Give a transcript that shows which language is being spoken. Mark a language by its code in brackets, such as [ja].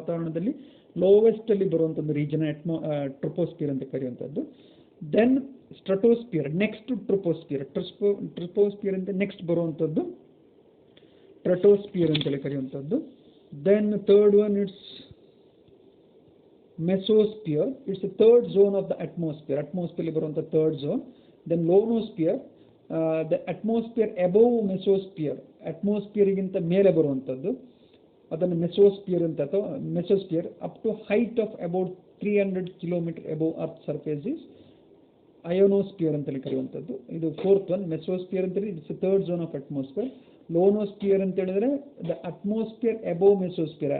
[kn] ವಾತಾವರಣದಲ್ಲಿ ಲೋವೆಸ್ಟ್ ಅಲ್ಲಿ ಬರುವಂಥದ್ದು ರೀಜನ್ ಟ್ರೋಪೋಸ್ಫಿಯರ್ ಅಂತ ಕರೆಯುವಂಥದ್ದು. Then stratosphere, next troposphere. Troposphere ಅಂತ ನೆಕ್ಸ್ಟ್ ಬರುವಂಥದ್ದು ಸ್ಟ್ರಾಟೋಸ್ಫಿಯರ್ ಅಂತೇಳಿ ಕರೆಯುವಂಥದ್ದು. [en] Then third one it's mesosphere. It's the third zone of the atmosphere. Atmosphere ಬರುವಂಥ third zone. Then lonosphere, the atmosphere above mesosphere. Atmosphere [kn] ಗಿಂತ ಮೇಲೆ ಬರುವಂಥದ್ದು ಅದನ್ನು ಮೆಸೋಸ್ಫಿಯರ್ ಅಂತ, ಅಥವಾ [en] mesosphere up to height of about 300 km above earth surface is ionosphere [kn] ಅಂತೇಳಿ ಕರೆಯುವಂಥದ್ದು. ಇದು [en] 4th one. Mesosphere ಅಂತೇಳಿ it's third zone of atmosphere. Ionosphere [kn] ಅಂತ ಹೇಳಿದ್ರೆ [en] The atmosphere above mesosphere.